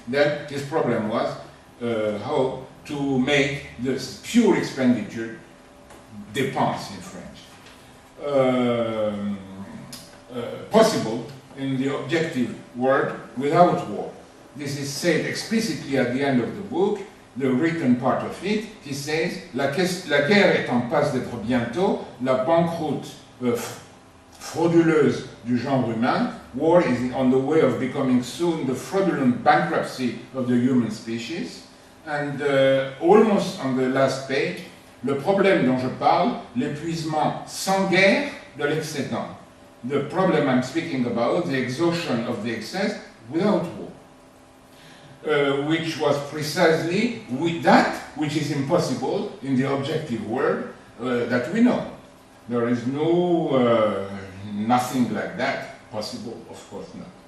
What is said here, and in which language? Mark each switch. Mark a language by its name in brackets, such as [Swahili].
[English] Then his problem was how to make this pure expenditure dépense in French possible in the objective word without war. This is said explicitly at the end of the book, the written part of it. He says, [French] la guerre est en passe d'être bientôt la banqueroute frauduleuse du genre humain. [English] War is on the way of becoming soon the fraudulent bankruptcy of the human species. And almost on the last page, [French] le problème dont je parle, l'épuisement sans guerre de l'excédent. [English] The problem I'm speaking about, the exhaustion of the excess without war. Which was precisely with that which is impossible in the objective world that we know. There is no nothing like that possible, of course not.